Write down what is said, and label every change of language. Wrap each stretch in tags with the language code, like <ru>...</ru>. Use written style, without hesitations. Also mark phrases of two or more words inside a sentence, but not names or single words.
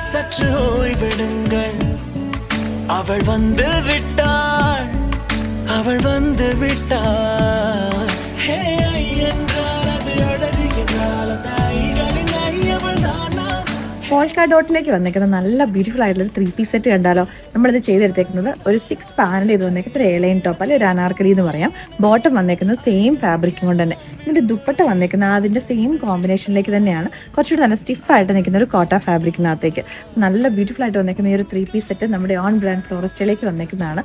<ta>சற்று ஓய்வெடுங்கள் அவள் வந்து விட்டாள் அவள் வந்து விட்டாள் ஹே ஐ என்றால் அது அழகு என்றால் அந்த ஐகளின் ஐ அவள் தானா</ta> <en>polka dot</en> <ml>വന്നേക്കുന്ന നല്ല ബ്യൂട്ടിഫുൾ ആയിട്ടുള്ള ഒരു 3</ml> <en>piece set</en> <ml>കണ്ടാലോ. നമ്മളിത് ചെയ്തെടുത്തേക്കുന്നത് ഒരു 6 പാനൽ ചെയ്ത് വന്നേക്കുന്നത് ഒരു</ml> <en>A-line top</en> <ml>അല്ലെങ്കിൽ ഒരു അനാർക്കലി എന്ന് പറയാം. ബോട്ടം വന്നേക്കുന്നത്</ml> <en>same fabric</en> <ml>കൊണ്ട് തന്നെ. ഇതിൻ്റെ ദുപ്പട്ട വന്നേക്കുന്ന അതിൻ്റെ</ml> <en>same combination</en> <ml>തന്നെയാണ്. കുറച്ചുകൂടി നല്ല സ്റ്റിഫായിട്ട് നിൽക്കുന്ന ഒരു</ml> <en>cotton fabric</en> <ml>നല്ല ബ്യൂട്ടിഫുൾ ആയിട്ട് വന്നേക്കുന്ന ഈ ഒരു 3</ml> <en>piece set</en> <ml>നമ്മുടെ</ml> <en>own brand</en> <ml>ഫ്ലോറിസ്റ്റിലേക്ക് വന്നേക്കുന്നതാണ്.</ml>